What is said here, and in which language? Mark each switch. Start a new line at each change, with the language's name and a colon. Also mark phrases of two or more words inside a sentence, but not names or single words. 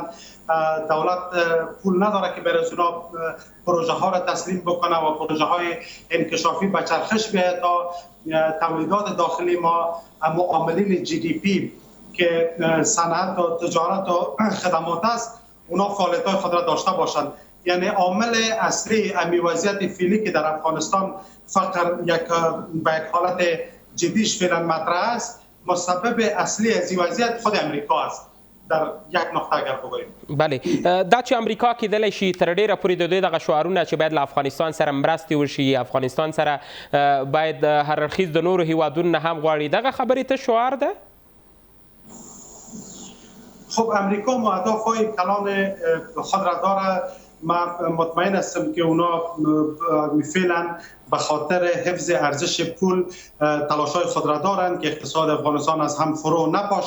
Persian: دولت پول نداره که برای اونا پروژه ها را تسلیم بکنه و پروژه های انکشافی به چرخش بیاید تا تولیدات داخلی ما، معاملین جی دی پی که صنعت و تجارت و خدمات است، اونا فعالیت های خود را داشته باشند. یعنی عامل اصلی امی وضعیت فعلی که در افغانستان فقر به یک حالت جدیش فعلا مطرح است، مسبب اصلی از این وضعیت خود امریکا است. در یک نقطه اگر بگویم
Pashto: بله دا چې امریکا کېدلی شي تر ډیره پورې د دوی دغه شعارونه چې باید له افغانستان سره مرستې وشي، افغانستان سره باید هر اړخیز د نورو هیوادونو نه هم غواړي، دغه خبرې ته شعار ده؟
Persian: خب امریکا اهداف‌های کلان خود را دارد ما مطمئن هستم که اونا فعلا به خاطر حفظ ارزش پول تلاش‌های خود را دارند که اقتصاد افغانستان از هم فرو نپاشه.